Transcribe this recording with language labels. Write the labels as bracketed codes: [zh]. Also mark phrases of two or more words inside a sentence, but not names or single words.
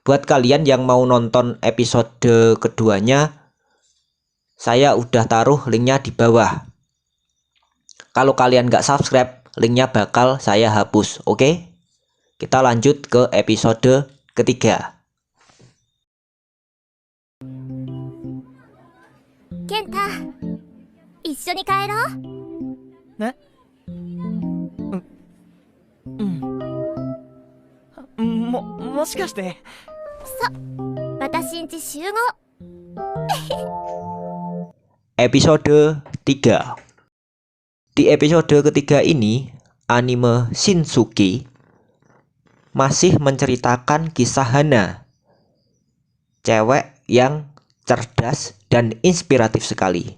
[id] Buat kalian yang mau nonton episode keduanya, saya udah taruh linknya di bawah. Kalau kalian nggak subscribe, linknya bakal saya hapus. Oke? Kita lanjut ke episode ketiga. [ja] 健太一緒に帰ろう。ねもしかして。私んち集合。 [id] Episode 3. Di episode ketiga ini, anime Shinsuke masih menceritakan kisah Hana, cewek yang cerdas dan inspiratif sekali.